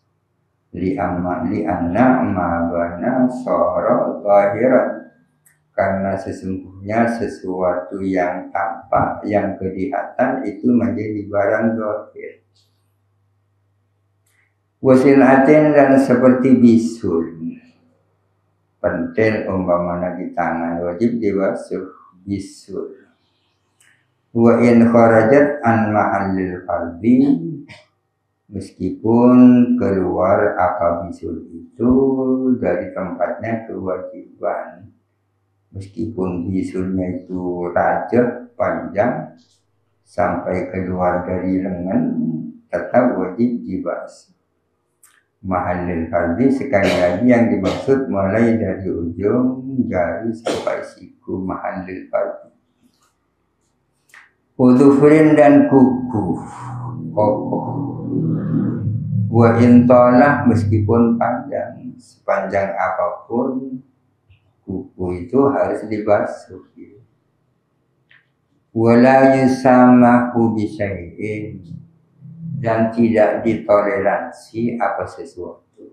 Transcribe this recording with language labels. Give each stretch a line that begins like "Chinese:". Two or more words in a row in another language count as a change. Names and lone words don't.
Arabic: لأن ما بان صار ظاهرا,
Indonesian: karena sesungguhnya sesuatu yang tampak, yang kelihatan itu menjadi barang zahir. Wasilatin, dan seperti bisul, pentil umpamanya di tangan wajib dibasuh bisul.
Arabic: وإن خرجت عن محل الفرض,
Indonesian: meskipun keluar apa bisul itu dari tempatnya kewajiban. Meskipun bisulnya itu rajah panjang sampai keluar dari lengan, tetap wajib dibasuh.
Arabic: محل الفرض,
Indonesian: sekali lagi yang dimaksud mulai dari ujung jari sampai siku,
Arabic: محل الفرض.
Indonesian: Udhufrin, dan kuku, kokoh.
Arabic: وإن طال,
Indonesian: meskipun panjang, sepanjang apapun kuku itu harus dibasuh.
Arabic: ولا يسامح بشيء,
Indonesian: dan tidak ditoleransi apa sesuatu.